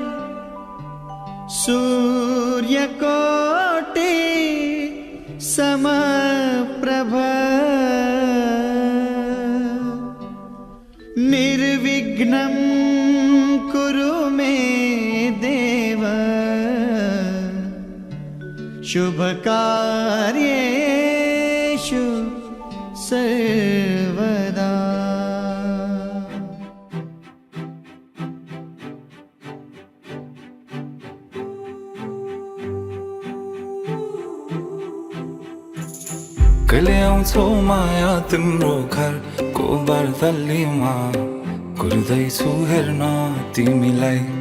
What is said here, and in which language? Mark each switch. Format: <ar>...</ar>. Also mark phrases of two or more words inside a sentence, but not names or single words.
<sa>सूर्यकोटि समप्रभ निर्विघ्नं कुरु मे देव शुभकार्येषु सर्वदा।</sa> <ne>कहिले आउँछौ माया तिम्रो घरको बर्दलीमा कुर्दैछु हेर्न तिमीलाई।</ne>